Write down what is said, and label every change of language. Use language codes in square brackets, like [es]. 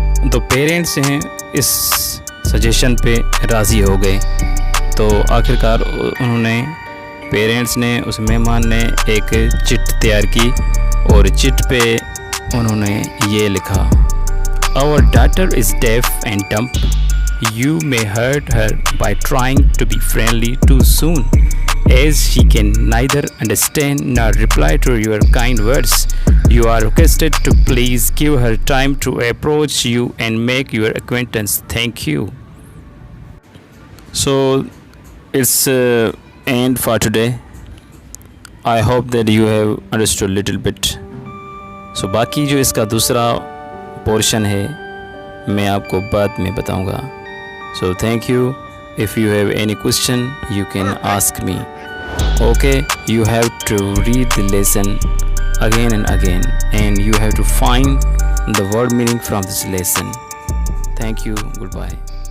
[hi] तो पेरेंट्स हैं इस सजेशन पे राज़ी हो गए। तो आखिरकार उन्होंने पेरेंट्स ने उस मेहमान ने एक चिट तैयार की और चिट पे उन्होंने ये लिखा, [en] Our daughter is deaf and dumb. You may hurt her by trying to be friendly too soon, as she can neither understand nor reply to your kind words. You are requested to please give her time to approach you and make your acquaintance. Thank you. So it's end for today. I hope that you have understood little bit. [hi] So बाकी जो इसका दूसरा portion है मैं आपको बाद में बताऊंगा. [en] So thank you. If you have any question, you can ask me. Okay, you have to read the lesson again and again, and you have to find the word meaning from this lesson. Thank you. Goodbye.